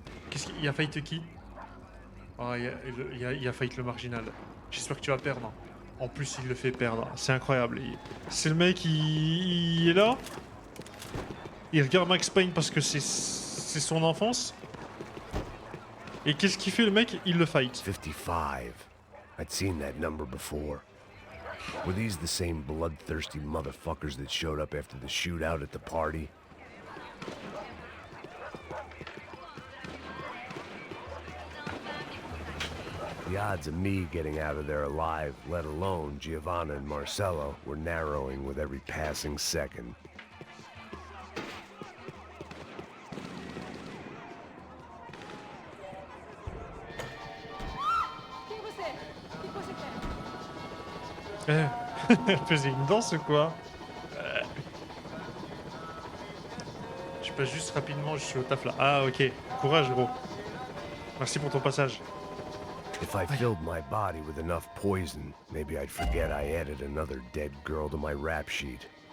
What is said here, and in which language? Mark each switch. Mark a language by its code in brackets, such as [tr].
[fr] Qu'est-ce qu'il y a fight qui? Oh, il y a fight le marginal. J'espère que tu vas perdre. En plus, il le fait perdre. C'est incroyable. C'est le mec, il est là. Il regarde Max Payne parce que c'est son enfance. Et qu'est-ce qu'il fait le mec? Il le fight. 55. [en] I'd seen that number before. Were these the same bloodthirsty motherfuckers that showed up after the shootout at the party? The odds of me getting out of there alive, let alone Giovanna and Marcello, were narrowing with every passing second. [fr] Elle faisait une danse ou quoi? Je passe juste rapidement, je suis au taf là. Ah ok, courage gros. Merci pour ton passage. [en] If I filled my body with enough poison, maybe I'd forget I added another dead girl to my rap sheet.